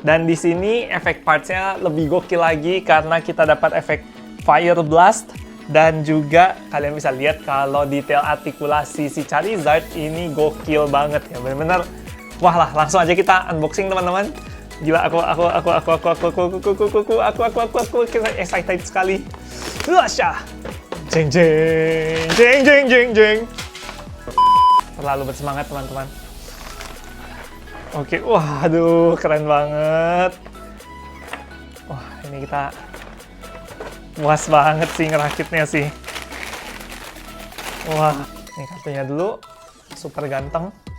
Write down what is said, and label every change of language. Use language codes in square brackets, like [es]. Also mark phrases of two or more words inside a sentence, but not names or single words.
[id] Dan di sini efek partsnya lebih gokil lagi karena kita dapat efek Fire Blast. Dan juga kalian bisa lihat kalau detail artikulasi si Charizard ini gokil banget ya. Bener-bener, wah lah, langsung aja kita unboxing teman-teman. Gila, aku excited sekali. Lasha. Jeng jeng, jeng jeng jeng jeng. Terlalu bersemangat teman-teman. Oke, wah, aduh, keren banget. Wah, ini kita puas banget sih ngerakitnya sih. Wah, ini kartunya dulu, super ganteng.